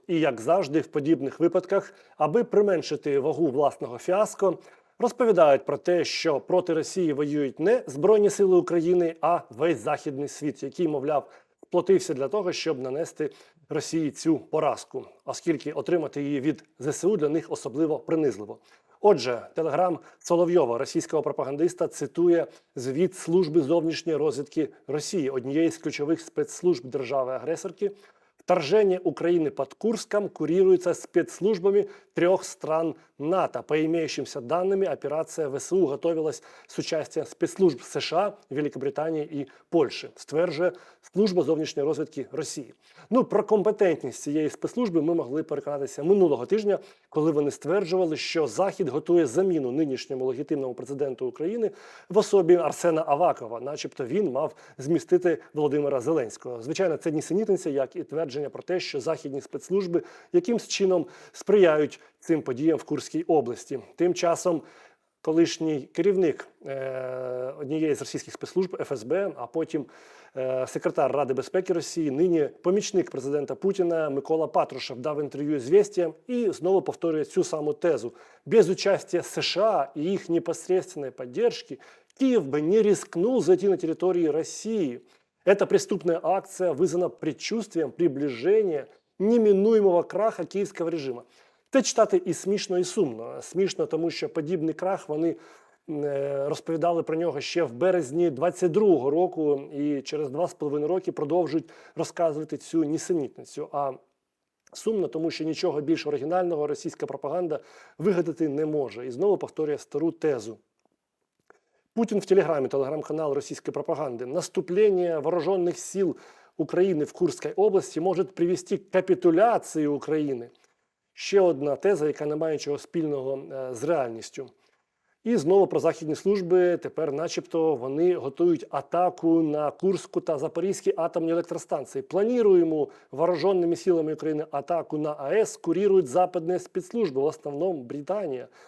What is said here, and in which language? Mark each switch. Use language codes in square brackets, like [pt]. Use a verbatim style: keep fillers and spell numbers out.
[uk] І, як завжди, в подібних випадках, аби применшити вагу власного фіаско, розповідають про те, що проти Росії воюють не Збройні Сили України, а весь Західний світ, який, мовляв, сплотився для того, щоб нанести Росії цю поразку, оскільки отримати її від ЗСУ для них особливо принизливо. Отже, телеграм Соловйова, російського пропагандиста, цитує звіт Служби зовнішньої розвідки Росії, однієї з ключових спецслужб держави-агресорки. [ru] Вторжение Украины под Курском курируется спецслужбами трех стран НАТО. По имеющимся данным, операция ВСУ готовилась с участием спецслужб США, [uk] Великобританії і Польщі, стверджує Служба зовнішньої розвідки Росії. Ну, про компетентність цієї спецслужби ми могли переконатися минулого тижня, коли вони стверджували, що Захід готує заміну нинішньому легітимному президенту України в особі Арсена Авакова, начебто він мав змістити Володимира Зеленського. Звичайно, це нісенітниця, як і твердження про те, що західні спецслужби якимсь чином сприяють цим подіям в Курській області. Тим часом колишній керівник е, однієї з російських спецслужб ФСБ, а потім е, секретар Ради безпеки Росії, нині помічник президента Путіна Микола Патрушев дав інтерв'ю «Звєстіям» і знову повторює цю саму тезу. [ru] Без участия США и их непосредственной поддержки Киев бы не рискнул зайти на территории России. Эта преступная акция вызвана предчувствием приближения неминуемого краха киевского режима. [uk] Те читати і смішно, і сумно. Смішно, тому що подібний крах вони е, розповідали про нього ще в березні двадцять другого року і через два з половиною роки продовжують розказувати цю нісенітницю. А сумно, тому що нічого більш оригінального російська пропаганда вигадати не може. І знову повторює стару тезу. [ru] Путин в Телеграме, телеграм-канал российской пропаганды. Наступление вооруженных сил Украины в Курской области может привести к капитуляции Украины. [uk] Ще одна теза, яка не має нічого спільного е, з реальністю. І знову про західні служби. Тепер, начебто, вони готують атаку на Курську та Запорізькі атомні електростанції. Планіруємо вооруженими силами України атаку на АЕС, курирують западні спецслужби, в основному Британія.